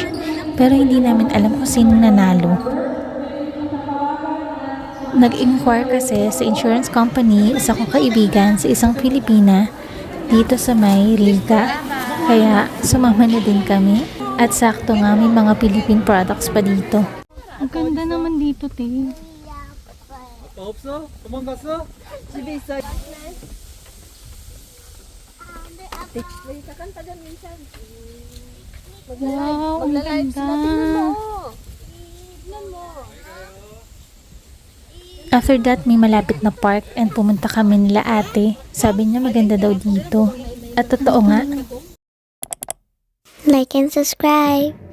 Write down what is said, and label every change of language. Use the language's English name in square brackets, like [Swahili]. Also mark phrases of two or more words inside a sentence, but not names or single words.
[Filipino] Pero hindi namin alam kung sinong nanalo. Nag-inquire kasi sa [English] insurance company, [Filipino] isa kong kaibigan sa isang Pilipina dito sa may Liga. Kaya sumama na din kami. At sakto nga may mga [English] Philippine products [Filipino] pa dito. Ang ganda naman dito, te. [Korean] 없어? 도망갔어? 집에 있어. [Filipino] Wow, ang ganda. [English] After that, [Filipino] may malapit na park and pumunta kami nila ate. Sabi niya maganda daw dito. At totoo nga. [English] Like and subscribe.